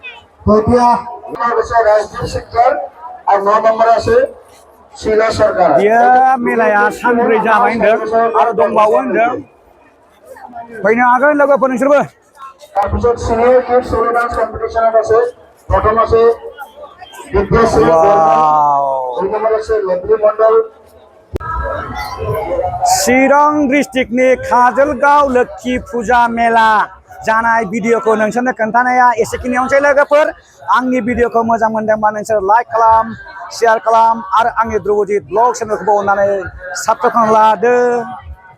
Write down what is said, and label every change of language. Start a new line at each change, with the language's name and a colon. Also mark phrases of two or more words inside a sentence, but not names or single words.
Hindi: राजदीप सेक्टर और 9 नंबर আছে शीला सरकार
Bodo: बियो मेलाया सानब्रै जाबाय होनदों आरो दंबावो होनदों फैनो हागोन लोगोफोर नोंसोरबो
Assamese: তাৰপিছত
English: senior kids solo dance
Assamese: কম্পিটিশনত আছে প্ৰথম আছে
English: Wow.
Bodo: चिरां डिस्ट्रिक्टनि काजलगाव लोक्षि फुजा मेला जानाय भिडिअखौ नोंसोरनो खोन्थानाया एसेखिनियावनोसै लोगोफोर आंनि भिडिअखौ मोजां मोनदोंबा नोंसोर लाइक खालाम शेयार खालाम आरो आंनि ध्रुबजित ब्लग चेनेलखौबो अननानै साबस्क्राइब खालामना लादो।